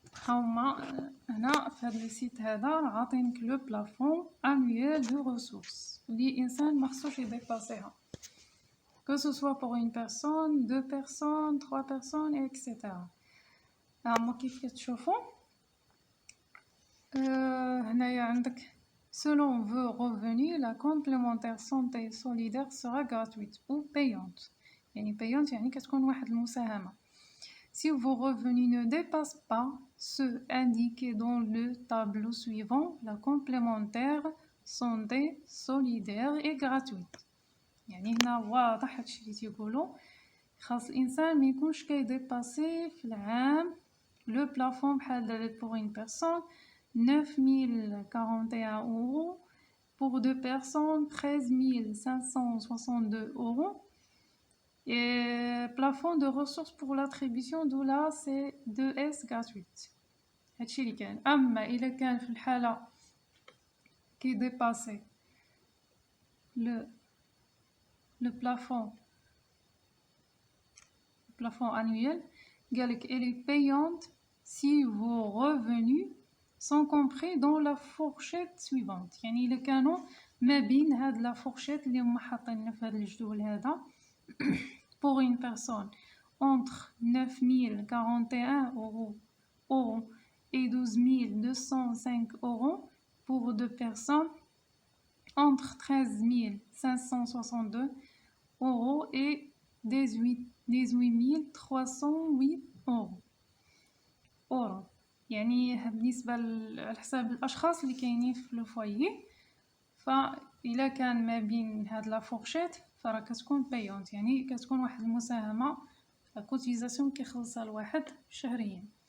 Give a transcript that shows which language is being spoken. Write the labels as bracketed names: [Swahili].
[Arabic] هما هنا في هذا السيت هذا عاطينك لو بلافون انويل دو ريسورس اللي انسان ما خصوش يديباسيها، [French] que ce soit pour une personne, 2 personnes, 3 personnes, etc. [Arabic] هما كيف تشوفوا هنايا عندك [French] selon vos revenus la complémentaire santé solidaire sera gratuite ou payante. [Arabic] يعني payante يعني كتكون واحد المساهمة. [French] Si vos revenus ne dépassent pas ceux indiqués dans le tableau suivant, la complémentaire santé solidaire est gratuite. [Arabic] يعني هنا واضح هادشي اللي تيقولوا، خاص الانسان ما يكونش كيديباسي في العام لو بلافون بحال [French] pour une personne 9041 euros, pour 2 personnes 13562 euros, et plafond de ressources pour l'attribution de la C2S gratuite. [Arabic] هادشي اللي كان. اما الا كان في الحاله كي ديباسي le plafond [French] plafond annuel قالك elle est payante si vos revenus sont compris dans la fourchette suivante. [Arabic] يعني إلا كانوا ما بين هاد لا fourchette اللي هما حاطين في هاد الجدول هذا [French] pour une personne entre 9041 euros et 12205 euros, pour deux personnes entre 13562 euros et 18308 euros. [Arabic] يعني بالنسبة لحساب الأشخاص اللي كاينين في الفويي، فإلا كان ما بين هاد لا فورشيت فراه كتكون بايونت، يعني كتكون واحد المساهمة كوتيزاسيون كيخلصها الواحد شهريا.